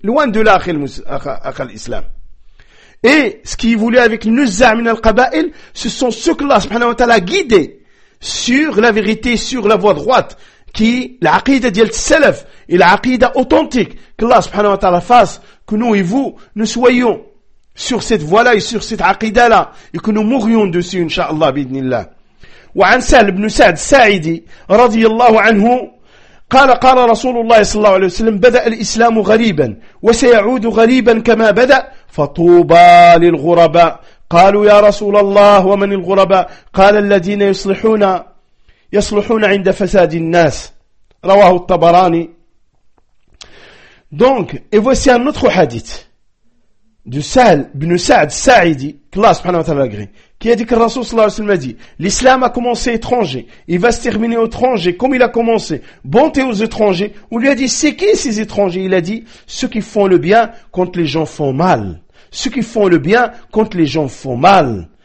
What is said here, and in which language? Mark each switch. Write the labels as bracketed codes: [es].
[fr] Loin de là, akhal islam. Et ce qu'il voulait avec Nuzza min al-Qaba'il, ce sont ceux que Allah subhanahu wa ta'ala a guidés sur la vérité, sur la voie droite, qui est l'aqidah d'Yel Tselef et l'aqidah authentique. Que Allah subhanahu wa ta'ala fasse que nous et vous, nous soyons sur cette voie-là et sur cette aqidah-là, et que nous mourions dessus, incha'Allah, bidnillah. [ar] Wa an Sa'd ibn Sa'd Sa'idi, radiyallahu anhu, قال رسول الله صلى الله عليه وسلم بدأ الإسلام غريبا وسيعود غريبا كما بدأ فطوبى للغرباء قالوا يا رسول الله ومن الغرباء قال الذين يصلحون عند فساد الناس رواه الطبراني. [fr] Donc et voici un autre hadith de Sahl ibn Sa'd Sa'idi, Allah subhanahu wa ta'ala agré, qui a dit que le Rasoul sallallahu alayhi wa sallam a dit, l'islam a commencé étranger, il va se terminer étranger, comme il a commencé, bonté aux étrangers. On lui a dit, c'est qui ces étrangers? Il a dit, ceux qui font le bien quand les gens font mal. Ceux qui font le bien quand les gens font mal.